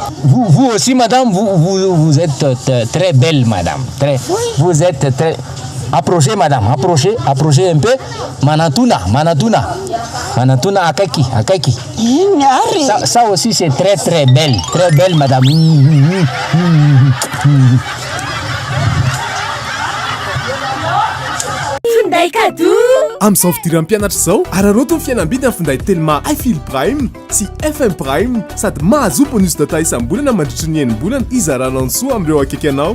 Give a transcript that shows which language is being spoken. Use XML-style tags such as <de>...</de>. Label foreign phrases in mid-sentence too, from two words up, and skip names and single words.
<fr>Vous aussi, madame, vous êtes très belle, madame. Vous êtes très... Approchez, madame, approchez un peu.</fr> <mg>Manatuna, akaki.</mg> <fr>Ça aussi, c'est très belle, madame.</fr> <mg>Finday kado. Amin'izao fidiran'ny mpianatra izao araroto ny fianambidy amin'ny finday telma iFil Prime sy FM Prime sady mahazo bonus data isam-bolana mandritry ny enim-bolana izarana ny soa amin'ireo akaiky anao.</mg>